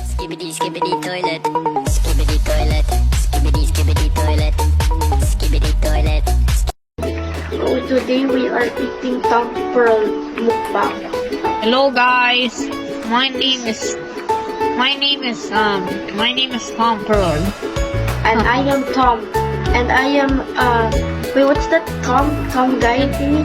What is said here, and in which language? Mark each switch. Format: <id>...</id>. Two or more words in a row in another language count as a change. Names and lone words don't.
<en>Skibbity skibbity toilet. Skibbity toilet. Skibbity skibbity toilet. Skibbity toilet. So today we are eating Tom Pearl mukbang. Hello guys, my name is Tom Pearl. And I am Tom. And I am wait, what's that Tom guy thingy?</en>